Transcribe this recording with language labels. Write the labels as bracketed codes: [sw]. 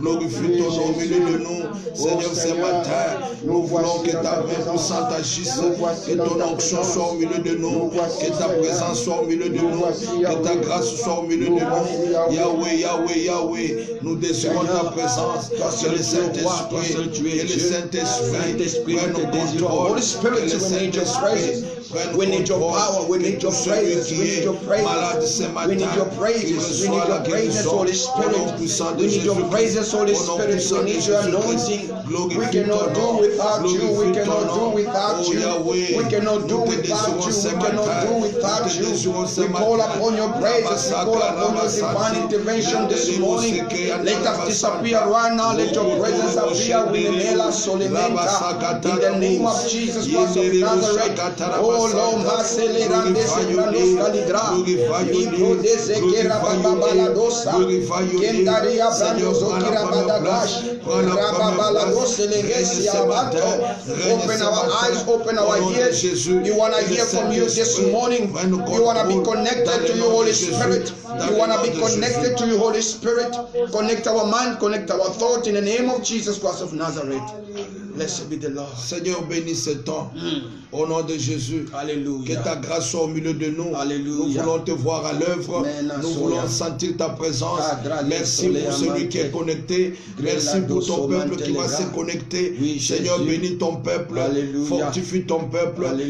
[fr] Glorifie ton nom au milieu de nous. Seigneur, ce matin, nous voulons que ta main puissante agisse, que ton onction soit au milieu de nous, que ta présence soit au milieu de nous, que ta grâce soit au milieu de nous. Yahweh, Yahweh, Yahweh, nous désirons ta présence, que le Saint-Esprit prenne le contrôle, que le Saint-Esprit [en] We need your power, we need your praise, we need your praise, we need your praises, we need your praises, Holy Spirit, we need your praises, Holy Spirit, we need your anointing. We cannot do without you, we cannot do without you, we cannot do without you, we cannot do without you. We call upon your praises, we call upon your divine intervention this morning. Let us disappear right now, let your presence appear, we inhale us, Solimenta, in the name of Jesus Christ of Nazareth. Oh Lord, glorify your name, open our eyes, open our ears. You want to hear from you this morning. You want to be connected to you, Holy Spirit. You want to be connected to you, Holy Spirit. Connect our mind, connect our thought in the name of Jesus Christ of Nazareth. Blessed be the Lord. [fr] Seigneur, bénis ce temps. Au nom de Jésus. Alléluia. Que ta grâce soit au milieu de nous. Alléluia. Nous voulons te voir à l'œuvre. Nous voulons sentir ta présence. Merci pour celui qui est connecté. Merci pour ton peuple qui va se connecter. Seigneur, bénis ton peuple. Fortifie ton peuple.